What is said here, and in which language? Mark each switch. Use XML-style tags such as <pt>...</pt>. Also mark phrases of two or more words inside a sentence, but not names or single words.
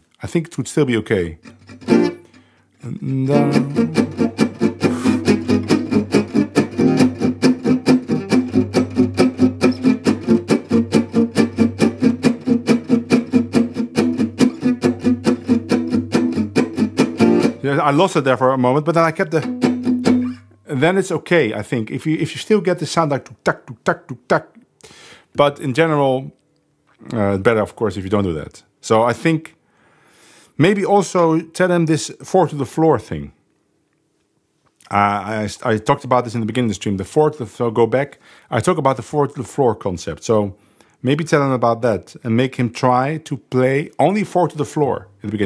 <en>I think it would still be okay. And, I lost it there for a moment, but then I kept the. And then it's okay, I think. If you still get the sound like tuk tak tuk tak tuk tak, but in general, better of course if you don't do that. So I think maybe also tell them this 4 to the floor thing. I talked about this in the beginning of the stream. The 4 to the floor. Go back. I talk about the 4 to the floor concept. So maybe tell him about that and make him try to play only 4 to the floor in the beginning.</en>